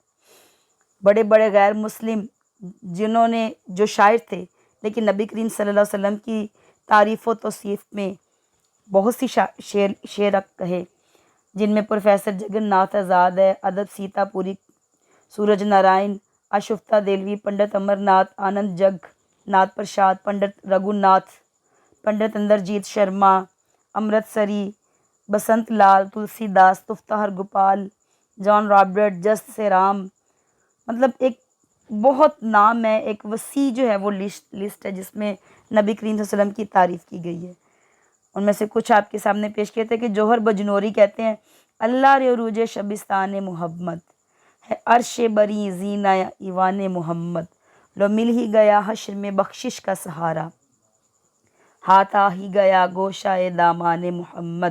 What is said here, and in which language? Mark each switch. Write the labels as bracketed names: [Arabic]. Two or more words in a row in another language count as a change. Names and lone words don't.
[Urdu] بڑے بڑے غیر مسلم جنہوں نے جو شاعر تھے لیکن نبی کریم [Arabic] صلی اللہ علیہ وسلم [Urdu] کی تعریف و توصیف میں بہت سی شعر کہے، جن میں پروفیسر جگن ناتھ آزاد ہے، ادب سیتا پوری، سورج نارائن، اشفتہ دلوی، پنڈت امر ناتھ، آنند جگ ناتھ پرساد، پنڈت رگھو ناتھ، پنڈت اندرجیت شرما، امرت سری، بسنت لال، تلسی داس، تفتہ ہر گوپال، جان رابرٹ، جسٹ سے رام، مطلب ایک بہت نام ہے، ایک وسیع جو ہے وہ لسٹ ہے جس میں نبی کریم [Arabic] صلی اللہ علیہ وسلم [Urdu] کی تعریف کی گئی ہے۔ ان میں سے کچھ آپ کے سامنے پیش کیے تھے کہ جوہر بجنوری کہتے ہیں اللہ رے عروج شبستان محمد ہے، عرش بری زینہ ایوان محمد، لو مل ہی گیا حشر میں بخشش کا سہارا، ہاتھ آ ہی گیا گوشائے دامان محمد۔